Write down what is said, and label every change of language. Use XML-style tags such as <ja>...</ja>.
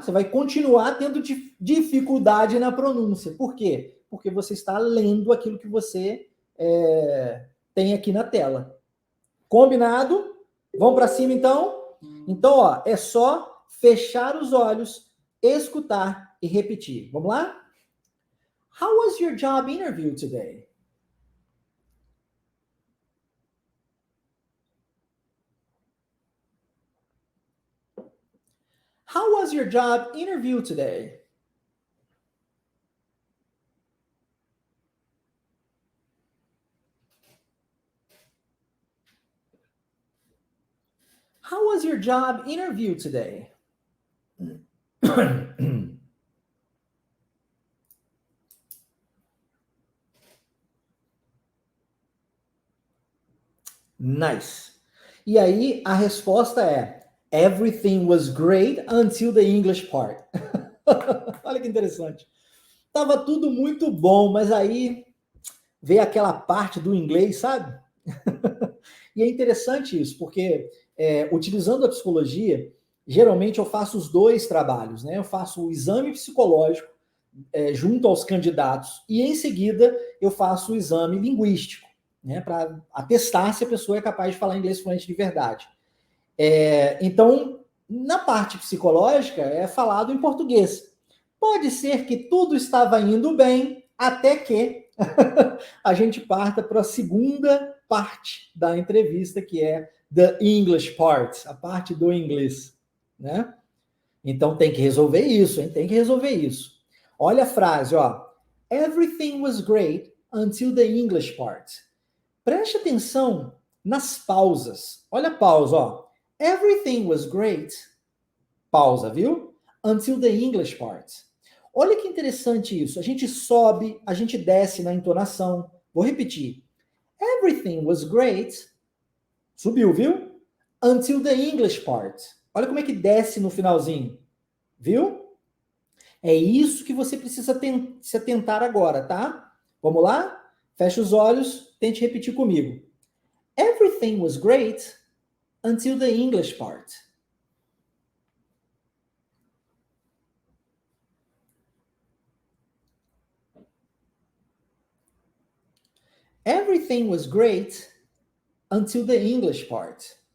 <pt>Você vai continuar tendo dificuldade na pronúncia. Por quê? Porque você está lendo aquilo que você tem aqui na tela. Combinado? Vamos para cima então? Então, ó, é só fechar os olhos, escutar e repetir. Vamos lá?</pt> <en>How was your job interview today? How was your job interview today? How was your job interview today? Nice.</en> <pt>E aí a resposta é:</pt> <en>Everything was great until the English part.</en> <pt>Olha que interessante. Tava tudo muito bom, mas aí veio aquela parte do inglês, sabe? E é interessante isso, porque utilizando a psicologia, geralmente eu faço os dois trabalhos, né? Eu faço o exame psicológico junto aos candidatos e em seguida eu faço o exame linguístico, né? Para atestar se a pessoa é capaz de falar inglês fluente de verdade. Então, na parte psicológica é falado em português. Pode ser que tudo estava indo bem até que a gente parta para a segunda parte da entrevista, que é</pt> <en>the English part,</en> <pt>a parte do inglês, né? Então tem que resolver isso, hein? Tem que resolver isso. Olha a frase, ó.</pt> <en>Everything was great until the English part.</en> <pt>Preste atenção nas pausas. Olha a pausa, ó.</pt> <en>Everything was great.</en> <pt>Pausa, viu?</pt> <en>Until the English part.</en> <pt>Olha que interessante isso. A gente sobe, a gente desce na entonação. Vou repetir.</pt> <en>Everything was great.</en> <pt>Subiu, viu?</pt> <en>Until the English part.</en> <pt>Olha como é que desce no finalzinho. Viu? É isso que você precisa se atentar agora, tá? Vamos lá? Feche os olhos, tente repetir comigo.</pt> <en>Everything was great until the English part. Everything was great until the English part.</en>